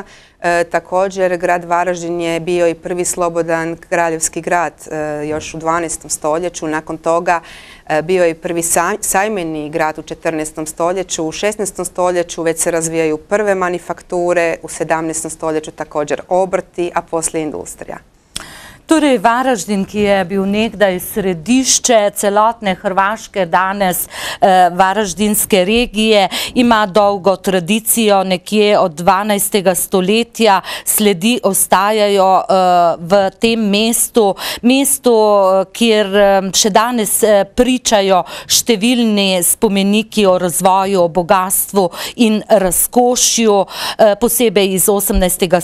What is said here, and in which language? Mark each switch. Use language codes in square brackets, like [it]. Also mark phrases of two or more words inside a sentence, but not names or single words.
[hr] Također, grad Varaždin je bio i prvi slobodan kraljevski grad još u 12. stoljeću. Nakon toga bio je i prvi sajmeni grad u 14. stoljeću. U 16. stoljeću već se razvijaju prve manufakture, u 17. stoljeću također obrti, a poslije industrija. [sl] Torej, Varaždin, ki je bil nekdaj središče celotne Hrvaške, danes varaždinske regije, ima dolgo tradicijo, nekje od 12. stoletja sledi ostajajo v tem mestu, kjer še danes pričajo številni spomeniki o razvoju, o bogatstvu in razkošju, posebej iz 18.